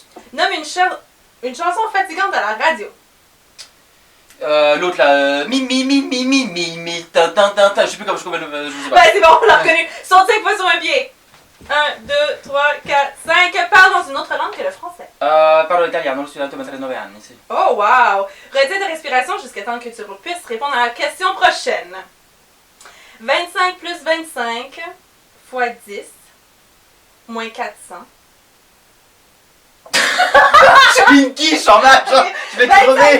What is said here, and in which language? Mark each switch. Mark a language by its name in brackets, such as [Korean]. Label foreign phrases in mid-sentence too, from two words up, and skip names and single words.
[French] Nomme une chanson fatigante à la radio. L'autre là, mi, ta, je sais plus comment je sais pas. Ouais, c'est bon, on l'a reconnu. Saute 5 fois sur un pied. 1, 2, 3, 4, 5. Parle dans une autre langue que le français. [Italian] Parlo italiano, lo studiato mentre 9 anni, sì. [French] Oh, wow. Retiens ta respiration jusqu'à temps que tu puisses répondre à la question prochaine. 25 plus 25 fois 10 moins 400. Je suis une quiche en match, je vais crever.